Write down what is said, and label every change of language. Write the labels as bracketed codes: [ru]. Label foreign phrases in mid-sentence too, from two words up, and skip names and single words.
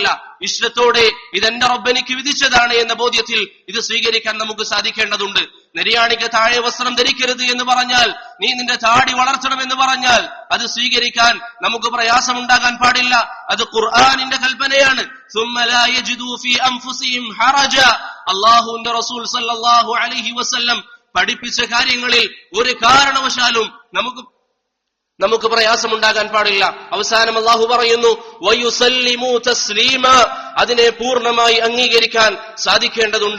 [ml] ഇഷ്ടത്തോടെ ഇതെന്റെ റബ്ബെനിക്ക് വിധിച്ചതാണ് എന്ന ബോധ്യത്തിൽ ഇത് സ്വീകരിക്കാൻ നമുക്ക് സാധിക്കേണ്ടതുണ്ട്. നെരിയാണിക്ക് താഴെ വസ്ത്രം ധരിക്കരുത് എന്ന് പറഞ്ഞാൽ, നീ നിന്റെ താടി വളർത്തണം എന്ന് പറഞ്ഞാൽ അത് സ്വീകരിക്കാൻ നമുക്ക് പ്രയാസമുണ്ടാകാൻ പാടില്ല. അത് ഖുർആനിന്റെ കൽപ്പനയാണ്. [ar] ثم لا يجدوا في انفسهم حرجا. [ml] അല്ലാഹുവിന്റെ റസൂൽ [ar] صلى الله عليه وسلم [ml] പഠിപ്പിച്ച കാര്യങ്ങളിൽ ഒരു കാരണവശാലും നമുക്ക് പ്രയാസമുണ്ടാകാൻ പാടില്ല. അവസാനം അല്ലാഹു പറയുന്നു, [ar] ويسلموا تسليما, [ml] അതിനെ പൂർണ്ണമായി അംഗീകരിക്കാൻ സാധിക്കേണ്ടതുണ്ട്.